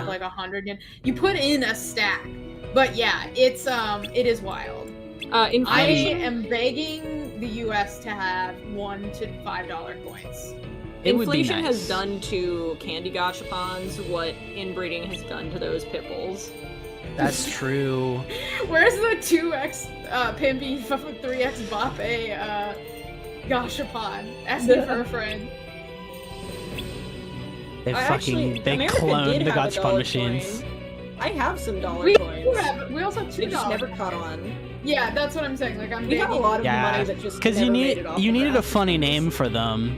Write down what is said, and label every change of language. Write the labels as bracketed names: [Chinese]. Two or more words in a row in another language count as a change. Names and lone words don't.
[English] of like 100 yen. You put in a stack. But yeah, it is wild. I Inflation, am begging the US to have $1 to $5 coins. It would be inflation nice. has done to candy gachapons what inbreeding has done to those pit bulls. That's true. Where's the 2x Pimpy 3x Bape gashapon? Asking for a friend. They Actually, they America cloned did the have a gachapon dollar machines. coin. I have some dollar We coins. we also have $2. They just never caught on. Yeah, that's what I'm saying. Like I'm We have a begging. lot of Yeah, money that just because never you made it off you the needed a ground. funny name for them.